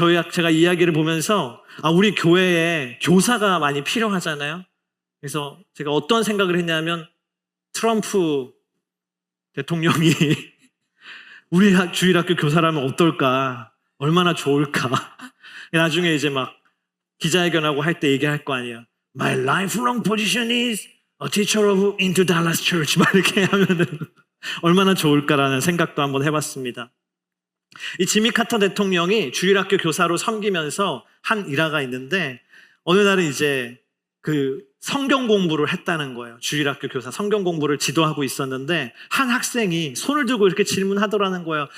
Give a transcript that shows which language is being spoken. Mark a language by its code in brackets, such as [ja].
[ko] 제가 이야기를 보면서 우리 교회에 교사가 많이 필요하잖아요. 그래서 제가 어떤 생각을 했냐면, 트럼프 대통령이 우리 주일학교 교사라면 어떨까? 얼마나 좋을까? 나중에 이제 막 기자회견하고 할 때 얘기할 거 아니에요. [en] My lifelong position is a teacher of Into Dallas Church. [ko] 막 이렇게 하면은 얼마나 좋을까라는 생각도 한번 해봤습니다. 이 지미 카터 대통령이 주일학교 교사로 섬기면서 한 일화가 있는데, 어느 날은 이제 그 성경 공부를 했다는 거예요. 주일학교 교사 성경 공부를 지도하고 있었는데 한 학생이 손을 들고 이렇게 질문하더라는 거예요.